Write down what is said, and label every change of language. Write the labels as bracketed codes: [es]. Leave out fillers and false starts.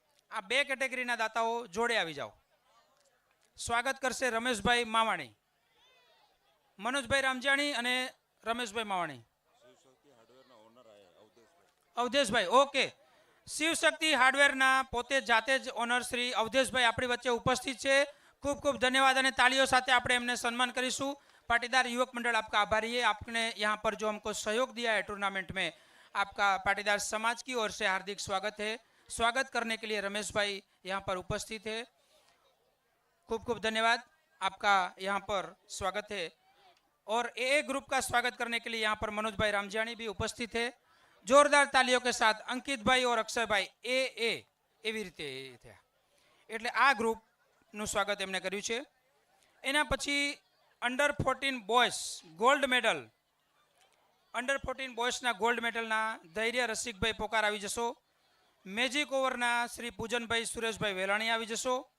[gu] આ બે કેટેગરીના દાતાઓ જોડે આવી જાઓ. સ્વાગત કરશે રમેશભાઈ માવાણી, મનોજભાઈ રામજાણી અને રમેશભાઈ માવાણી. અવધેશભાઈ, ઓકે. શિવશક્તિ હાર્ડવેરના પોતે જાતે જ ઓનર શ્રી અવધેશભાઈ આપણી વચ્ચે ઉપસ્થિત છે. ખૂબ ખૂબ ધન્યવાદ અને તાलियों સાથે આપણે એમને સન્માન કરીશું. [hi] पाटीदार युवक मंडल आपका आभारी है, आपने यहाँ पर जो हमको सहयोग दिया है टूर्नामेंट में, आपका पाटीदार समाज की ओर से हार्दिक स्वागत है. स्वागत करने के लिए रमेश भाई यहाँ पर उपस्थित है. [gu] खूब खूब धन्यवाद, [hi] आपका यहाँ पर स्वागत है. और ए ग्रुप का स्वागत करने के लिए यहाँ पर मनोज भाई रामजानी भी उपस्थित है. जोरदार तालियों के साथ अंकित भाई और अक्षय भाई [gu] एवी रीते थया એટલે આ ગ્રુપનું સ્વાગત એમને કર્યું છે. એના પછી under 14 boys gold medal, under 14 બોયસના gold મેડલના ધૈર્ય રસિકભાઈ પોકાર આવી જશો. મેજિક ઓવરના શ્રી પૂજનભાઈ સુરેશભાઈ વેલાણી આવી જશો.